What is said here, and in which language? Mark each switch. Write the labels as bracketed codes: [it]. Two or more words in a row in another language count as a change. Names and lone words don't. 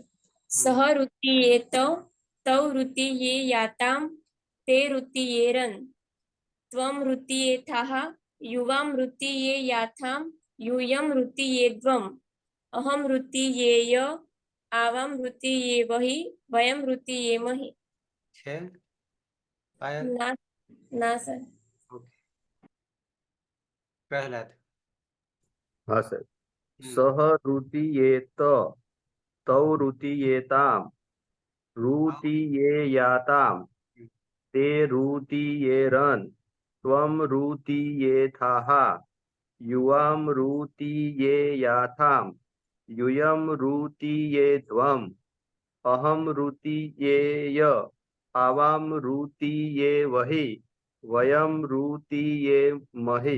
[sa] सः रुतीयेत तौ रुतीयेयाताम् ते रुतीयेरन् त्वं रुतीयेथाः युवां रुतीयेयाथाम् यूयं रुतीयेध्वम् अहं रुतीयेय आवां रुतीयेवहि वयं रुतीयेमहि। [gu] છે પાયલ [hi] ना ना सर। [gu] ઓકે પ્રહલાદ [hi] हाँ सर। [sa] सः रुतीयेत तौ रुतीयेताम् रुतीयेयाताम् ते रुतीयेरन् त्वं रुतीयेथाः युवां रुतीयेयाथाम् यूयं रुतीयेध्वम् अहं रुतीयेय आवां रुतीयेवहि वयं रुतीयेमहि।